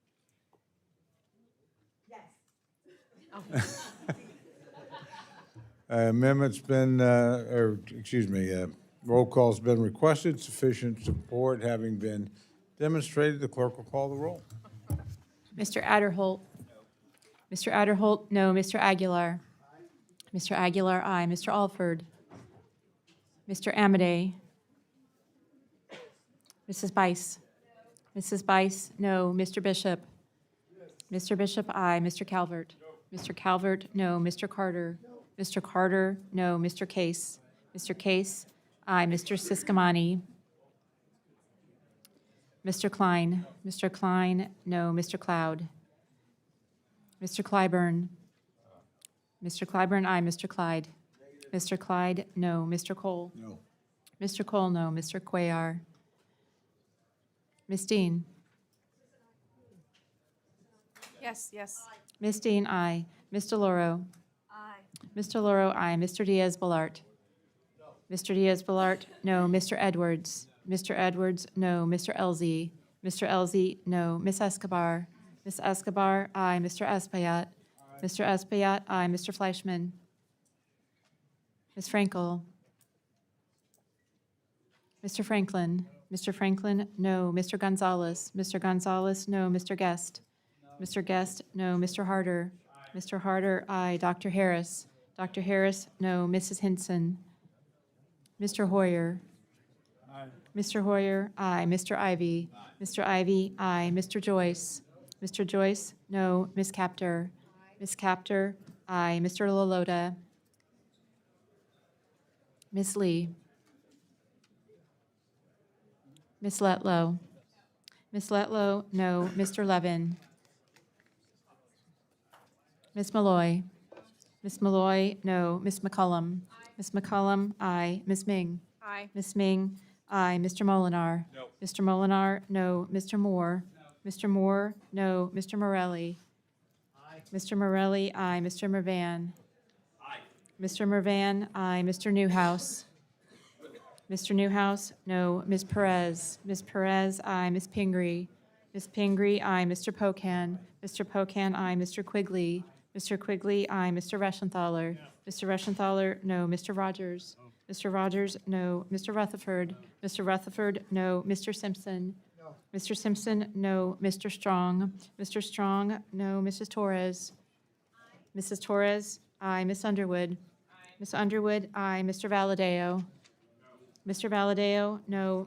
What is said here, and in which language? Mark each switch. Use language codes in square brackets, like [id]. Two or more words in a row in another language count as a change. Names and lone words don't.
[en] Yes. Amendment's been, roll call's been requested. Sufficient support having been demonstrated, the clerk will call the roll. Mr. Adderholt. Mr. Adderholt, no. Mr. Aguilar. Mr. Aguilar, aye. Mr. Alford. Mr. Amadei. Mrs. Bice. Mrs. Bice, no. Mr. Bishop. Mr. Bishop, aye. Mr. Calvert. Mr. Calvert, no. Mr. Carter. Mr. Carter, no. Mr. Case. Mr. Case, aye. Mr. Siscomani. Mr. Klein. Mr. Klein, no. Mr. Cloud. Mr. Clyburn. Mr. Clyburn, aye. Mr. Clyde. Mr. Clyde, no. Mr. Cole. No. Mr. Cole, no. Mr. Cuellar. Ms. Dean. Yes, yes. Ms. Dean, aye. Ms. DeLauro. Aye. Ms. DeLauro, aye. Mr. Diaz-Balart. Mr. Diaz-Balart, no. Mr. Edwards. Mr. Edwards, no. Mr. Elzey. Mr. Elzey, no. Ms. Escobar. Ms. Escobar, aye. Mr. Espaillat. Mr. Espaillat, aye. Mr. Fleischman. Ms. Frankel. Mr. Franklin. Mr. Franklin, no. Mr. Gonzalez. Mr. Gonzalez, no. Mr. Guest. Mr. Guest, no. Mr. Harder. Mr. Harder, aye. Dr. Harris. Dr. Harris, no. Mrs. Hinson. Mr. Hoyer. Mr. Hoyer, aye. Mr. Ivy. Mr. Ivy, aye. Mr. Joyce. Mr. Joyce, no. Ms. Kaptur. Ms. Kaptur, aye. Mr. Lalota. Ms. Lee. Ms. Letlow. Ms. Letlow, no. Mr. Levin. Ms. Malloy. Ms. Malloy, no. Ms. McCullum. Ms. McCullum, aye. Ms. Ming. Aye. Ms. Ming, aye. Mr. Molinar. No. Mr. Molinar, no. Mr. Moore. Mr. Moore, no. Mr. Morelli. Aye. Mr. Morelli, aye. Mr. Mervan. Aye. Mr. Mervan, aye. Mr. Newhouse. Mr. Newhouse, no. Ms. Perez. Ms. Perez, aye. Ms. Pingree. Ms. Pingree, aye. Mr. Pocan. Mr. Pocan, aye. Mr. Quigley. Mr. Quigley, aye. Mr. Reschenthaler. Mr. Reschenthaler, no. Mr. Rogers. Mr. Rogers, no. Mr. Rutherford. Mr. Rutherford, no. Mr. Simpson. Mr. Simpson, no. Mr. Strong. Mr. Strong, no. Mrs. Torres. Mrs. Torres, aye. Miss Underwood. Miss Underwood, aye. Mr. Valadeo. Mr. Valadeo, no.